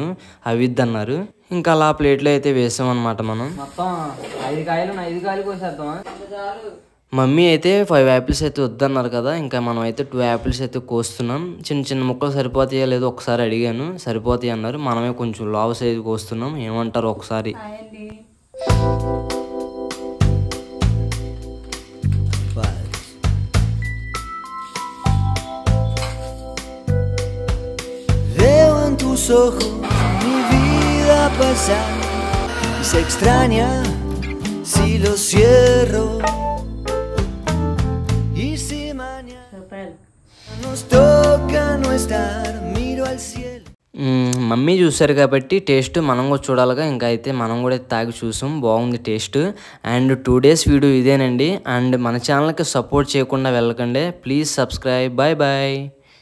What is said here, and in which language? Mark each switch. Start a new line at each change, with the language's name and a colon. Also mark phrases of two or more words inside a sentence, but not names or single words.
Telugu: అవిద్దన్నారు. ఇంకా అలా ప్లేట్లో అయితే వేసామన్నమాట. మనం మొత్తం 5 కాయలు 5 కాయలు కోసేద్దామా? మమ్మీ అయితే 5 యాపిల్స్ అయితే వద్దన్నారు కదా, ఇంకా మనం అయితే 2 యాపిల్స్ అయితే కోస్తున్నాం. చిన్న చిన్న ముక్కలు సరిపోతాయా లేదో ఒకసారి అడిగాను. సరిపోతాయి అన్నారు. మనమే కొంచెం లావు సైజు కోస్తున్నాం. ఏమంటారు ఒకసారి?
Spanish: Veo en tus ojos mi vida pasar y se extraña si lo cierro y si mañana nos toca no estar miro al cielo.
Telugu: మమ్మీ చూసారు కాబట్టి టేస్ట్ మనం కూడా చూడాలిగా. ఇంకా అయితే మనం కూడా తాగి చూసాం. బాగుంది టేస్ట్. అండ్ 2 days వీడియో ఇదేనండి. అండ్ మన ఛానల్కి సపోర్ట్ చేయకుండా వెళ్ళకండి.
English: please subscribe. bye bye.